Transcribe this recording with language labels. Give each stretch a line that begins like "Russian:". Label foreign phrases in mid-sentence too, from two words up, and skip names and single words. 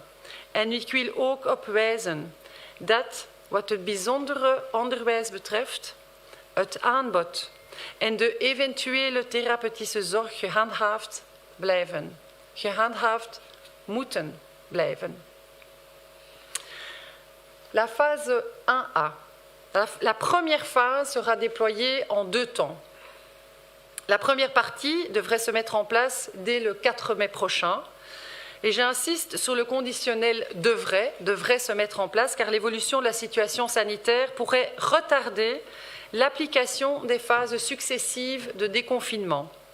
Dutch: En ik wil ook op wijzen dat, wat het bijzondere onderwijs betreft, het aanbod en de eventuele therapeutische zorg gehandhaafd blijven, gehandhaafd moeten blijven.
French: La phase 1A. La première phase sera déployée en 2 temps. La première partie devrait se mettre en place dès le 4 mai prochain. Et j'insiste sur le conditionnel devrait se mettre en place car l'évolution de la situation sanitaire pourrait retarder l'application des phases successives de déconfinement.